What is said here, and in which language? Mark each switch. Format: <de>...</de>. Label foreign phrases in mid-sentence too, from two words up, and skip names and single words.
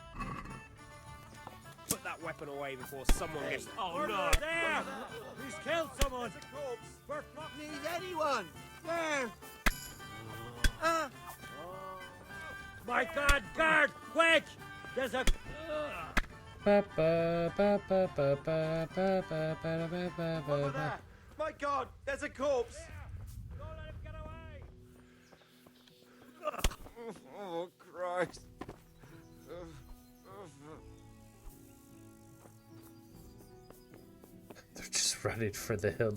<en>Put that weapon away before someone gets. Oh no! There! He's killed someone! We're not need anyone! There! My God, guard! Quick! There's a. Ba ba ba ba ba ba ba ba ba ba ba Over ba. there! My God, there's a corpse! Don't let him get away! Oh, Christ. They're just running for the hill.</en>